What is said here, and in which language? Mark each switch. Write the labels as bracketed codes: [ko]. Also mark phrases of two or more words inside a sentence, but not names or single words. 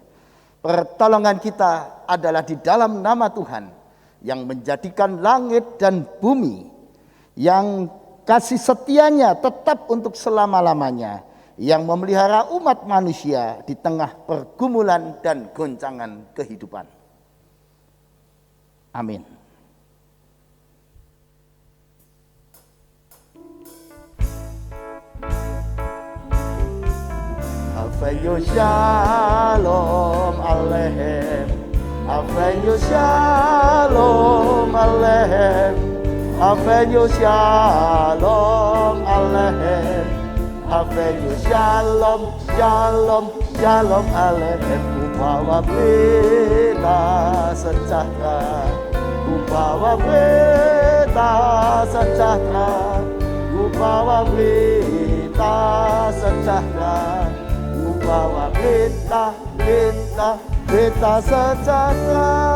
[id] Pertolongan kita adalah di dalam nama Tuhan yang menjadikan langit dan bumi, yang kasih setianya tetap untuk selama-lamanya, yang memelihara umat manusia di tengah pergumulan dan goncangan kehidupan. Amin. [he] הבאנו שלום עליכם, הבאנו שלום עליכם, הבאנו שלום עליכם, הבאנו שלום, שלום, שלום עליכם. [id] Kubawa berita sejahtera, kubawa berita sejahtera, kubawa berita sejahtera, kubawa berita, berita, berita sejahtera.